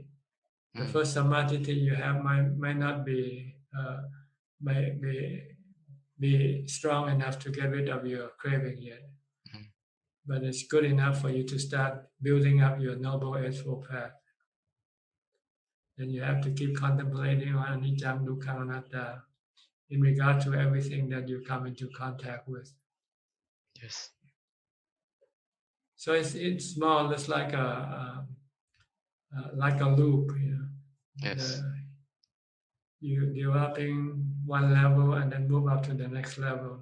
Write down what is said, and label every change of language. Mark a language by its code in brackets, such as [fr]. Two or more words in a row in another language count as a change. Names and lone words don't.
[en] The first samadhi you have might not be be strong enough to get rid of your craving yet, but it's good enough for you to start building up your noble eightfold path. Then you have to keep contemplating on [pi] anicca, dukkha, anatta [en] in regard to everything that you come into contact with. Yes. So it's more or less like a loop, you know. Yes. You developing one level and then move up to the next level.